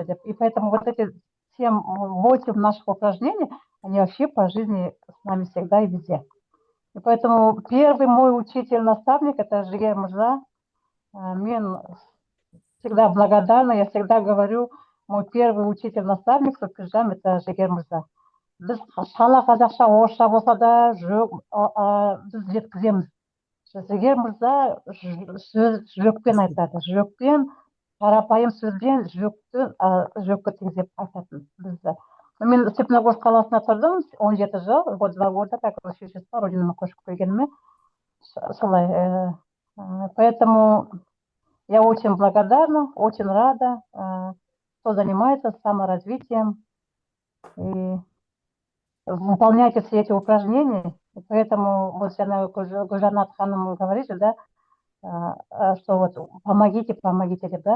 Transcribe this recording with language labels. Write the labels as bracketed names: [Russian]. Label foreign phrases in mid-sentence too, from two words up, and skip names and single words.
[Russian] И поэтому вот эти 7-8 наших упражнений, они вообще по жизни с нами всегда и везде. И поэтому первый мой учитель-наставник – это Жигер Мырза. Мен всегда благодарна, я всегда говорю, мой первый учитель-наставник Супержам – это Жигер Мырза. [Kazakh] Біз шала қазақша, орысша болса да біз жеткіземіз. Жігер Мырза жүрекпен айтады, жүрекпен, қарапайым сөзбен жүрекке тигізіп айтатын бізді. Мен Степногорск қаласына тұрдым, 17 жыл, [Russian] 2 года, как [Kazakh] Щучинскқа, родинама көшіп келгеніме, солай. [Russian] Поэтому я очень благодарна, очень рада, кто занимается саморазвитием. И выполняйте все эти упражнения. И поэтому вот Гульжанат ханым говорит, да, что вот помогите, да.